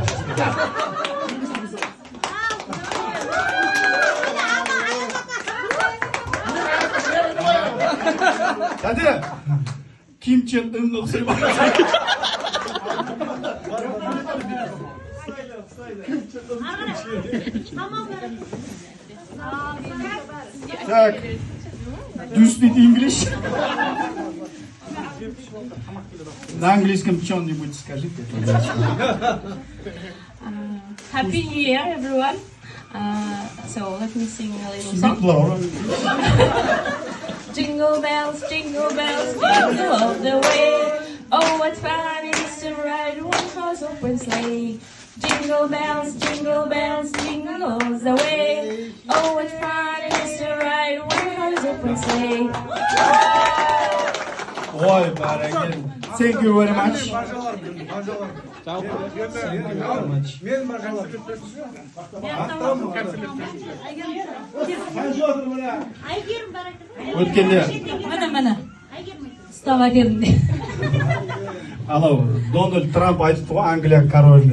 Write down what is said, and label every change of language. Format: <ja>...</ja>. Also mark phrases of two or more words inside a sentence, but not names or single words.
<kk>Тәте, Ким Чен Ынға ұқсай ма?</kk> <ru>Так,</ru> <en>do you speak English?</en> <ru>На английском что-нибудь скажите.</ru> <en>Happy New Year, everyone. So let me sing a little Speak song. louder. Jingle bells, jingle all the way. Oh, what fun it is to ride one horse open sleigh. Jingle bells, jingle all the way. Oh, what fun it is to ride one horse open sleigh.</en> <kk>Ой, баракен.</kk> <en>Thank you very much.</en> <kk>Өткенде Міне. Ұстап әкелдім. анау Дональд Трамп айтыпты ғой Англия короліне.</kk>